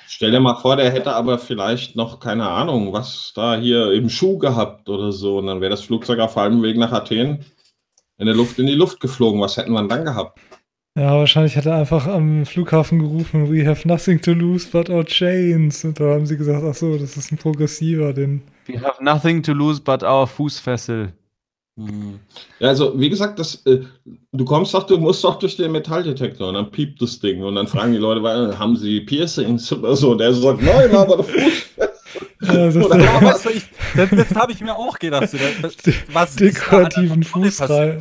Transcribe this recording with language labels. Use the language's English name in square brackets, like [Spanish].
[German] Stell dir mal vor, der hätte aber vielleicht noch, keine Ahnung, was da hier im Schuh gehabt oder so und dann wäre das Flugzeug auf halbem Weg nach Athen in die Luft geflogen. Was hätten wir dann gehabt? Ja, wahrscheinlich hat er einfach am Flughafen gerufen, [English] we have nothing to lose but our chains. [German] Und da haben sie gesagt, ach so, das ist ein Progressiver. [English] We have nothing to lose but our Fußfessel. [German] Ja, also wie gesagt, du musst doch durch den Metalldetektor und dann piept das Ding. Und dann fragen die Leute, haben sie Piercings oder so? Und der sagt, nein, aber der Fußfessel. Das habe ich mir auch gedacht. Dekorativen Fußreif.